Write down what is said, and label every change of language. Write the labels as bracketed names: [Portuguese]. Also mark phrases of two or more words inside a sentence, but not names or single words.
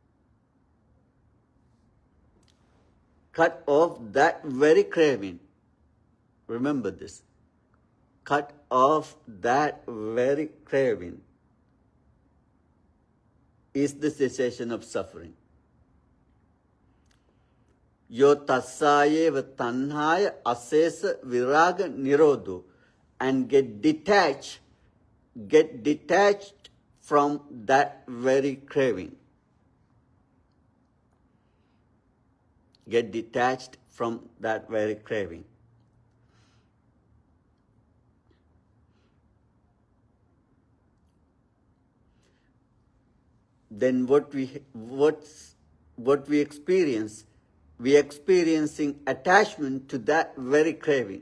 [English] Cut off that very craving. Remember this. Cut off that very craving is the cessation of suffering. [Pali] Yo tassayeva tanhaya asesa viraga nirodho, [English] and get detached from that very craving. Get detached from that very craving. Then what we experience, we experiencing attachment to that very craving.